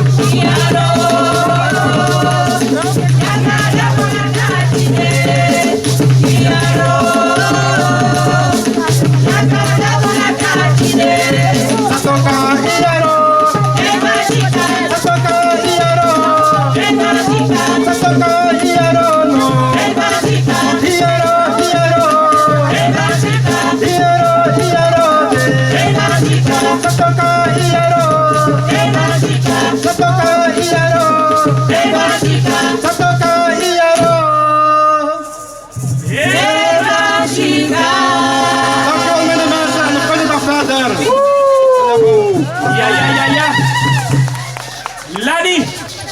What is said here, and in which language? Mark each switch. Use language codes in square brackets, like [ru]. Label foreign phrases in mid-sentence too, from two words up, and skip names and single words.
[nl] Satoka iyaro Satoka iyaro Satoka iyaro no Iyaro iyaro Iyaro iyaro de Satoka iyaro Satoka iyaro Satoka iyaro Dankjewel meneer mensen en een fijne dag verder. Ya. Lani.